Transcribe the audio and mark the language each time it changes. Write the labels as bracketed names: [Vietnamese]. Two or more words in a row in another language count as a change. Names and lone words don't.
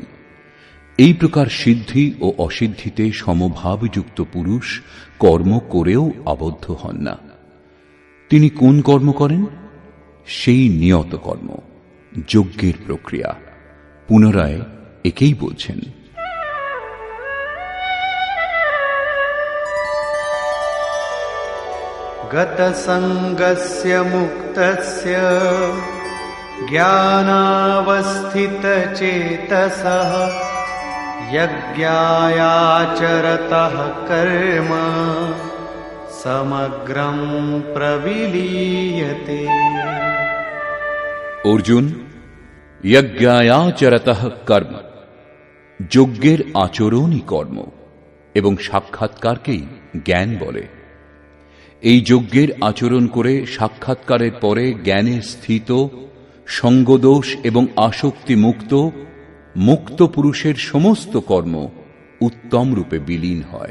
[Bangla] এই প্রকার সিদ্ধি ও অসিদ্ধিতে সমভাবযুক্ত পুরুষ কর্ম করেও আবদ্ধ হন না। তিনি কোন কর্ম করেন? সেই নিয়ত কর্ম, যজ্ঞের প্রক্রিয়া। পুনরায় একেই বলছেন, [Sanskrit] गत संगस्य मुक्तस्य ज्ञानावस्थित चेतसः यज्ञायाचरतः कर्म समग्रं प्रविलीयते। [Bangla] অর্জুন, [Sanskrit] যজ্ঞায়াচরতঃ কর্ম, [Bangla] যজ্ঞের আচরণই কর্ম এবং সাক্ষাৎকারকেই জ্ঞান বলে। এই যজ্ঞের আচরণ করে সাক্ষাৎকারের পরে জ্ঞানে স্থিত, সঙ্গদোষ এবং আসক্তি মুক্ত মুক্ত পুরুষের সমস্ত কর্ম উত্তম রূপে বিলীন হয়।